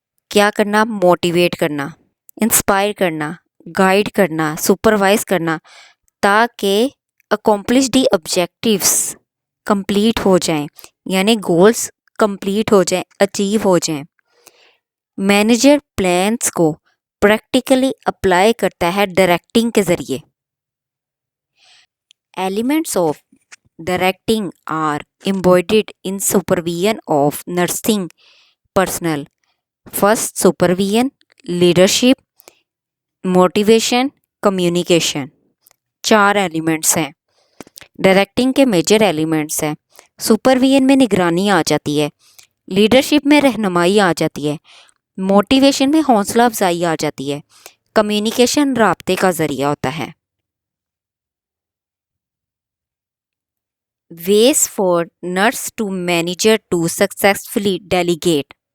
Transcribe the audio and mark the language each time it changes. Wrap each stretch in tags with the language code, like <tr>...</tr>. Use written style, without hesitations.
<ur>کیا کرنا؟ موٹیویٹ کرنا، انسپائر کرنا، گائیڈ کرنا، سپروائز کرنا تاکہ اکمپلش دی آبجیکٹیوز کمپلیٹ ہو جائیں، یعنی گولز کمپلیٹ ہو جائیں، اچیو ہو جائیں۔ مینیجر پلانس کو پریکٹیکلی اپلائی کرتا ہے ڈائریکٹنگ کے ذریعے۔ Elements of directing are</ur> <en>embodied in supervision of nursing personnel. First, supervision, leadership, motivation, communication.</en> <ur>4 elements ہیں۔ ڈائریکٹنگ کے میجر ایلیمنٹس ہیں۔ سپرویژن میں نگرانی آ جاتی ہے، لیڈرشپ میں رہنمائی آ جاتی ہے، موٹیویشن میں حوصلہ افزائی آ جاتی ہے، کمیونیکیشن رابطے کا ذریعہ ہوتا ہے۔</ur> <en>Ways for nurse to manager to successfully delegate.</en>